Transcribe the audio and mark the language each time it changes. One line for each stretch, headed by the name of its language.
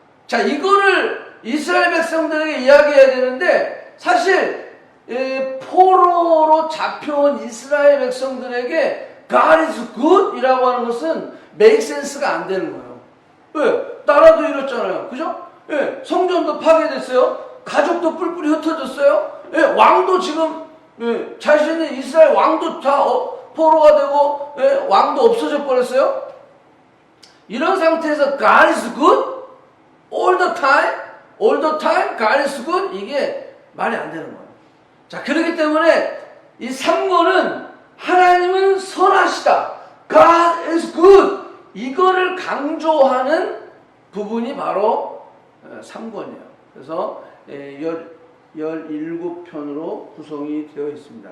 Korean: 자, 이거를 이스라엘 백성들에게 이야기해야 되는데 사실 포로로 잡혀온 이스라엘 백성들에게
English: God is good
Korean: 이라고 하는 것은
English: make sense
Korean: 가 안 되는 거예요. 왜? 나라도 이렇잖아요. 그죠? 예, 성전도 파괴됐어요. 가족도 뿔뿔이 흩어졌어요. 예, 왕도 지금 자신의 이스라엘 왕도 다 포로가 되고 왕도 없어져 버렸어요. 이런 상태에서
English: God is good all the time God is good
Korean: 이게 말이 안 되는 거예요. 자, 그렇기 때문에 이 3권은 하나님은 선하시다.
English: God is good.
Korean: 이거를 강조하는 부분이 바로 3권이에요. 그래서 17편으로 구성이 되어 있습니다.